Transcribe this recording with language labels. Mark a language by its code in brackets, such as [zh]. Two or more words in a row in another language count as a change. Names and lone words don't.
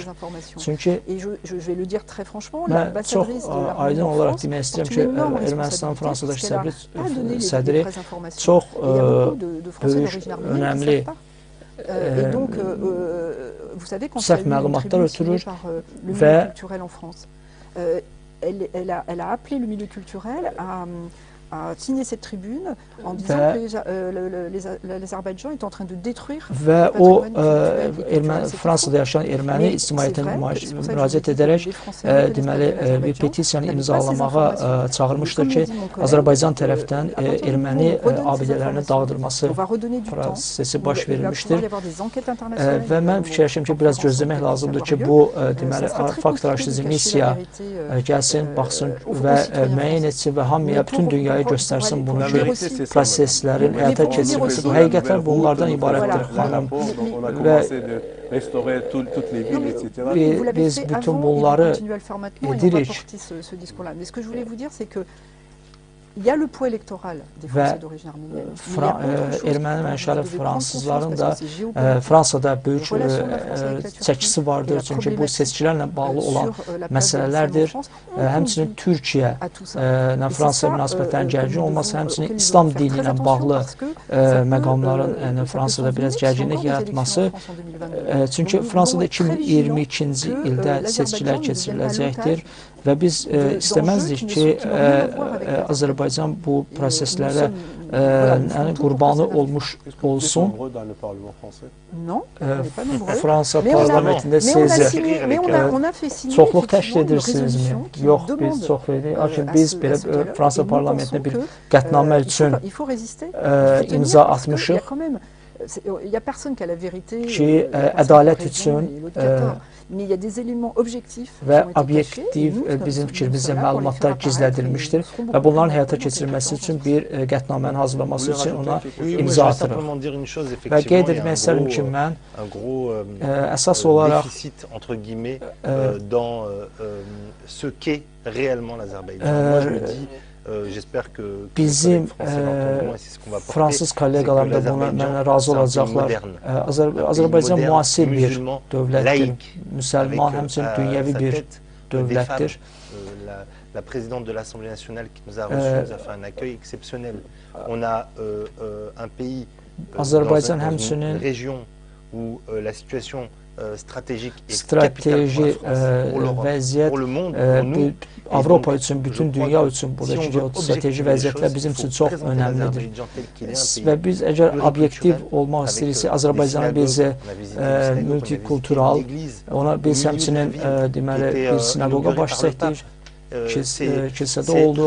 [az] Çünki mən çox aydın olaraq demək istəyirəm ki, Ermənistan Fransadakı sədri çox böyük, önəmli səhv məlumatlar ötürür və [fr] elle a appelé le milieu culturel à signer cette tribune en disant que l'Azerbaïdjan est en train de détruire [az] və o Fransada yaşayan erməni ictimaiyyətinə müraciət edərək deməli bir petisiyanı imzalamağa çağırmışdır ki, Azərbaycan tərəfdən erməni abidələrini dağıdılması prosesi baş verilmişdir və mən fikirləşirəm ki, biraz gözləmək lazımdır ki, bu deməli fakt araşdırıcı missiya gəlsin, baxsın və müəyyən etsin və hamıya, bütün dünyaya göstərsin bunu ki, proseslərin həyata keçirilməsi. Bu həqiqətlər bunlardan ibarətdir, xanım. Və biz bütün bunları edirik. [fr] Il y a le poids électoral des Français d'origine arménienne. [az] Erməni mənşəli fransızların da Fransada böyük çəkisi vardır. Çünki bu seçkilərlə bağlı olan məsələlərdir. Həmçinin Türkiyə ilə Fransa münasibətlərinin gərgin olması, həmçinin İslam dini ilə bağlı məqamların Fransada biraz gərginlik yaratması 2022. Çünki [fr] Donc, nous [az] Fransada [fr] devons être très [az] 2022-ci [fr] vigilants [az] ildə [fr] que [az] seçkilər [fr] l'Azerbaïdjan ne [az] keçiriləcəkdir [fr] devienne [az] və biz [fr] d'enjeux [az] istəməzdik [fr] qui [az] ki, [fr] n'ont rien à voir avec l'Azerbaïdjan. [az] Azərbaycan bu [fr] Et [az] proseslərə [fr] voilà, nous ferons tout pour que [az] qurbanı [fr] ça n'arrive [az] olmuş olsun. [fr] Non, on n'est pas nombreux. [az] Fransa [fr] Mais on a- [az] parlamentində [fr] Mais on a [az] siz [fr] signé, mais on a fait signer [az] çoxluq təşkil [fr] effectivement une [az] edirsinizmi? [fr] résolution qui [az] Yox, biz [fr] demande [az] çox veririk. Lakin [fr] à [az] biz [fr] ce [az] belə [fr] dialogue. [az] Fransa [fr] Et nous [az] parlamentində [fr] pensons [az] bir [fr] que, [az] qətnamə üçün [fr] il faut résister, [az] imza [fr] parce qu'il y a [az] atmışıq [fr] quand même, il y a personne qui a la vérité, [az] ki, [fr] il y a personne qui a [az] ədalət [fr] raison [az] üçün, [fr] et l'autre qui a tort. Mais il y a des éléments objectifs qui [az] və [fr] ont été cachés, et [az] obyektiv [fr] nous, nous [az] bizim [fr] sommes [az] fikrimizdə [fr] là pour les [az] məlumatlar [fr] faire apparaître [az] gizlədilmişdir [fr] et nous serons [az] və [fr] beaucoup [az] bunların [fr] plus [az] həyata [fr] nombreux dans ces [az] keçirilməsi üçün [fr] conférences. [az] bir qətnamənin hazırlanması üçün ona [fr] Oui, moi, [az] imza [fr] je vais [az] atırıq. [fr] simplement dire une chose, [az] Və [fr] effectivement, [az] qeyd [fr] il y a [az] etmək istərdim ki, mən [fr] un gros [az] əsas olaraq [fr] déficit, entre guillemets, dans ce qu'est réellement l'Azerbaïdjan. Moi, je me dis, j'espère que les [az] bizim [fr] collègues français l'entendront et c'est ce qu'on va porter, [az] fransız kolleqalar da buna mənə razı olacaqlar. Azərbaycan müasir bir dövlətdir, müsəlman, həmçinin dünyəvi bir dövlətdir. [fr] La présidente de l'Assemblée nationale qui nous a reçus nous a fait un accueil exceptionnel. On a un pays dans une région où la situation stratégique est capitale pour la France, pour l'Europe, pour le monde, pour nous. [az] Avropa üçün, bütün dünya üçün buradakı geostrateji vəziyyətlər bizim üçün çox önəmlidir. Və biz əgər obyektiv olmaq istəyiriksə, Azərbaycanın bizi multikultural, ona biz həmçinin deməli bir sinagoga baş çəkdik, kilsədə olduq.